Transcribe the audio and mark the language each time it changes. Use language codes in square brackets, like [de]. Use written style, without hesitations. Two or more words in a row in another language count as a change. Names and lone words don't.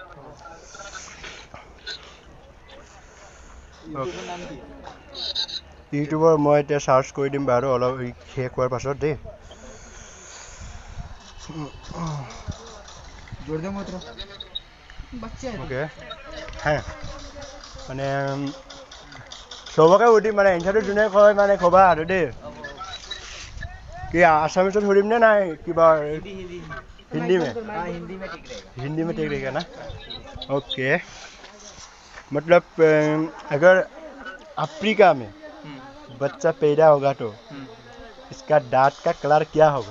[as] ইউটিউবৰ মই এতিয়া চাৰ্চ কৰি দিম বাৰু অলপ শেষ হোৱাৰ পাছত দেই। ওকে হ্যাঁ মানে চবকে সুধিম মানে এনচাৰটো যোনে কয় মানে ক'বা আৰু দেই। কি অসমীয়াত শুনিম নে না কিবা [hi] हिंदी में? हिंदी में ठीक रहेगा ना? ओके मतलब अगर अफ्रीका में बच्चा पैदा होगा तो इसका दांत का कलर क्या होगा?